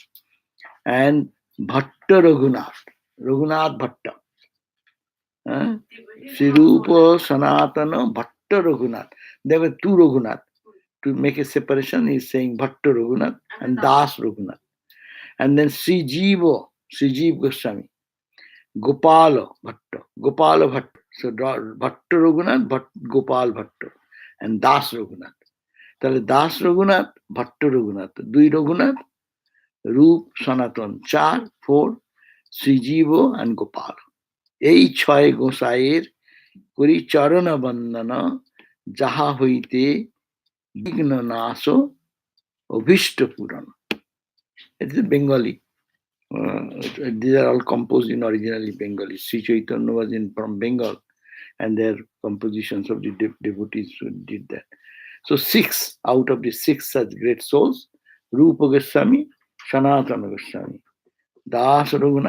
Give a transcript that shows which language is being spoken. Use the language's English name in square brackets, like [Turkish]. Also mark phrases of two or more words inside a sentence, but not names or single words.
[English] And Bhatta Raghunath Bhatta. Sri Rupa, Sanatana, Bhatta Raghunath. There were 2 Raghunath. To make a separation, he's saying Bhatta Raghunath and Das Raghunath. And then Sri Jiva Goswami, Gopala Bhatta. So Bhatta Raghunath, Gopal Bhatta, and Das Raghunath. [Bangla] তাহলে দাস রঘুনাথ, ভট্ট রঘুনাথ, 2 রঘুনাথ, রূপ সনাতন 4, 4, শ্রীজীব and গোপাল। এই 6 গোসাইয়ের করি চরণ বন্দন, যাহা হইতে বিঘ্ন নাশ অভীষ্ট পূরণ। [English] It is Bengali. These are all composed in originally Bengali. Sri Chaitanya was from Bengal, and their compositions of the devotees did that. So 6 out of the 6 such great souls, Rupa Goswami, Sanatana Goswami, Das Raghunath.